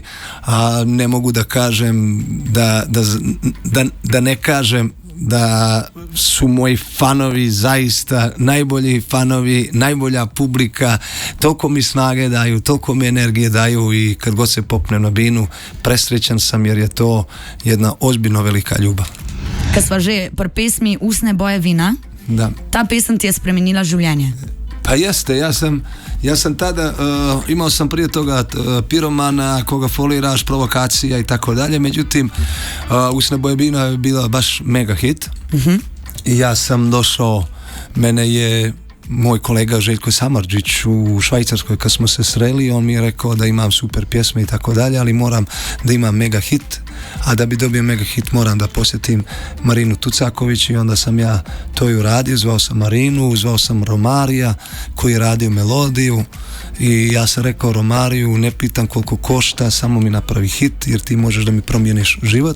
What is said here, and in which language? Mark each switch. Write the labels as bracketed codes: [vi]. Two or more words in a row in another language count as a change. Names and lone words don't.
[sr] A ne mogu da kažem da ne kažem da su moji fanovi zaista najbolji fanovi, najbolja publika, toliko mi snage daju, toliko mi energije daju i kad god se popnem na binu presrećan sam jer je to jedna ozbiljno velika ljubav. [sl] Kad sva že pri pesmi Usne boje vina, da. Ta pesem ti je spremenila življenje. [sr] Pa jeste, ja sam tada, imao sam prije toga Piromana, Koga foliraš, Provokacija i tako dalje, međutim Usne boje vina je bila baš mega hit. I ja sam došao, mene je moj kolega Željko Samardžić u Švajcarskoj kad smo se sreli, on mi je rekao da imam super pjesme i tako dalje, ali moram da imam mega hit, a da bi dobio mega hit moram da posjetim Marinu Tucaković i onda sam ja to i uradio, zvao sam Marinu, zvao sam Romarija koji je radio melodiju i ja sam rekao Romariju, ne pitam koliko košta, samo mi napravi hit jer ti možeš da mi promijeniš život.